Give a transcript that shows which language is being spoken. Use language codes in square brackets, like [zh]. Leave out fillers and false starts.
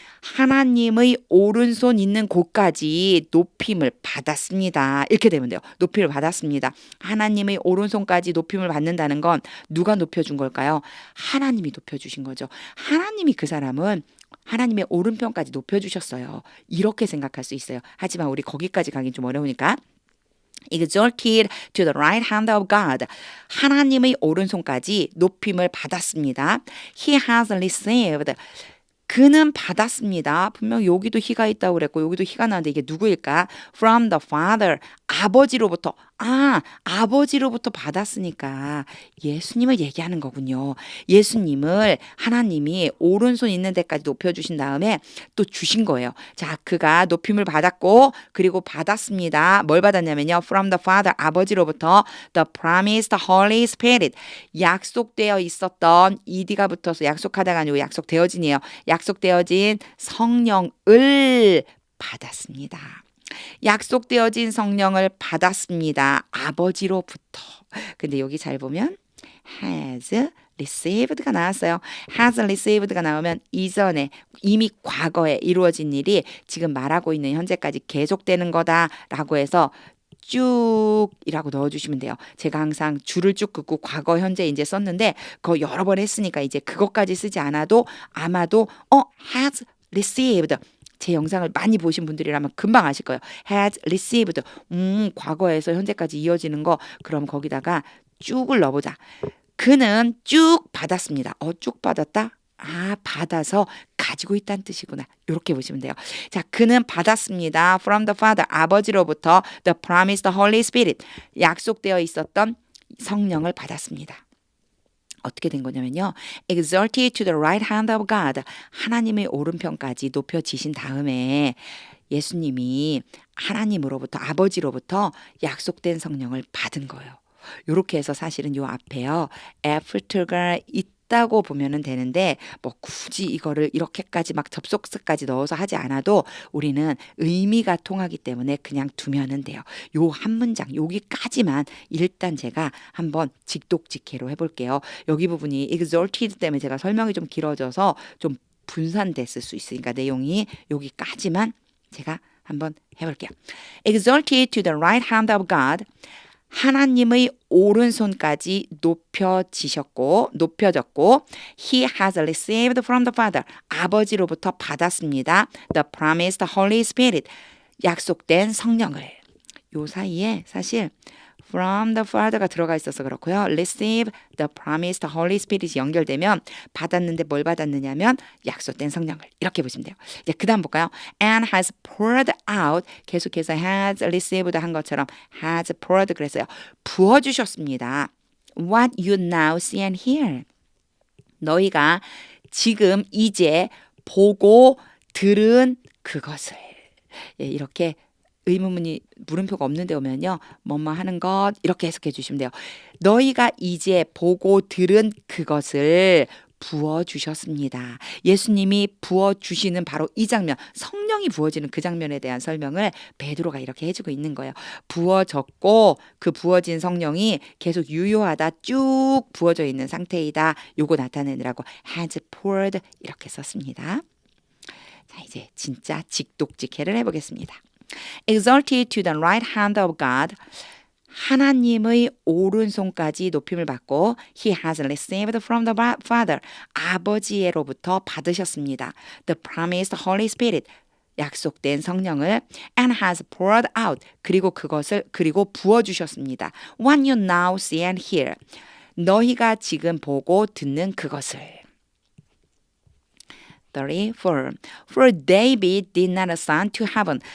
[ko] 하나님의 오른손 있는 곳까지 높임을 받았습니다. 이렇게 되면 돼요. 높임을 받았습니다. 하나님의 오른손까지 높임을 받는다는 건 누가 높여준 걸까요? 하나님이 높여주신 거죠. 하나님이 그 사람은 하나님의 오른편까지 높여주셨어요. 이렇게 생각할 수 있어요. 하지만 우리 거기까지 가긴 좀 어려우니까 [en] exalted to the right hand of God. [ko] 하나님의 오른손까지 높임을 받았습니다. [en] He has received. [ko] 그는 받았습니다. 분명 여기도 he가 있다고 그랬고 여기도 he가 나왔는데 이게 누구일까? [en] From the Father. [ko] 아버지로부터. 아버지로부터 받았으니까 예수님을 얘기하는 거군요. 예수님을 하나님이 오른손 있는 데까지 높여주신 다음에 또 주신 거예요. 자, 그가 높임을 받았고 그리고 받았습니다. 뭘 받았냐면요. [en] From the Father. [ko] 아버지로부터 [en] the promised Holy Spirit. [ko] 약속되어 있었던 ed가 붙어서 약속하다가 아니고 약속되어진이에요. 약속되어진 성령을 받았습니다. 약속되어진 성령을 받았습니다. 아버지로부터. 근데 여기 잘 보면 has received가 나왔어요. has received가 나오면 이전에 이미 과거에 이루어진 일이 지금 말하고 있는 현재까지 계속되는 거다라고 해서 쭉이라고 넣어주시면 돼요. 제가 항상 줄을 쭉 긋고 과거, 현재, 이제 썼는데 그거 여러 번 했으니까 이제 그것까지 쓰지 않아도 아마도 has received 제 영상을 많이 보신 분들이라면 금방 아실 거예요. has received 과거에서 현재까지 이어지는 거 그럼 거기다가 쭉을 넣어보자. 그는 쭉 받았습니다. 쭉 받았다? 받아서 가지고 있다는 뜻이구나. 이렇게 보시면 돼요. 자, 그는 받았습니다. [en] From the Father, [ko] 아버지로부터 [en] the promised Holy Spirit, [ko] 약속되어 있었던 성령을 받았습니다. 어떻게 된 거냐면요. [en] exalted to the right hand of God, [ko] 하나님의 오른편까지 높여지신 다음에 예수님이 하나님으로부터 아버지로부터 약속된 성령을 받은 거예요. 이렇게 해서 사실은 요 앞에요. after가 있다고 보면은 되는데 뭐 굳이 이거를 이렇게까지 막 접속사까지 넣어서 하지 않아도 우리는 의미가 통하기 때문에 그냥 두면은 돼요. 요 한 문장 여기까지만 일단 제가 한번 직독직해로 해볼게요. 여기 부분이 exalted 때문에 제가 설명이 좀 길어져서 좀 분산됐을 수 있으니까 내용이 여기까지만 제가 한번 해볼게요. [en] exalted to the right hand of God. [ko] 하나님의 오른손까지 높여졌고 [en] He has received from the Father. [ko] 아버지로부터 받았습니다. [en] The promised Holy Spirit. [ko] 약속된 성령을. 요 사이에 사실 [en] from the Father [ko] 가 들어가 있어서 그렇고요. [en] receive the promised Holy Spirit [ko] 이 연결되면 받았는데 뭘 받았느냐면 약속된 성령을 이렇게 보시면 돼요. 이제 그 다음 볼까요? [en] And has poured out [ko] 계속해서 [en] has received [ko] 한 것처럼 [en] has poured 그랬어요. [ko] 부어주셨습니다. [en] What you now see and hear. [ko] 너희가 지금 이제 보고 들은 그것을 이렇게 의문문이 물음표가 없는 데 오면요. 뭐뭐 하는 것 이렇게 해석해 주시면 돼요. 너희가 이제 보고 들은 그것을 부어주셨습니다. 예수님이 부어주시는 바로 이 장면, 성령이 부어지는 그 장면에 대한 설명을 베드로가 이렇게 해주고 있는 거예요. 부어졌고 그 부어진 성령이 계속 유효하다, 쭉 부어져 있는 상태이다. 요거 나타내느라고 has poured 이렇게 썼습니다. 자, 이제 진짜 직독직해를 해보겠습니다. [en] exalted to the right hand of God. [ko] 하나님의 오른손까지 높임을 받고 [en] He has received from the Father. [ko] 아버지로부터 받으셨습니다. [en] The promised Holy Spirit. [ko] 약속된 성령을 [en] and has poured out [ko] 그리고 부어 주셨습니다. [en] What you now see and hear. [ko] 너희가 지금 보고 듣는 그것을. 34. [en] For David did not ascend to heaven.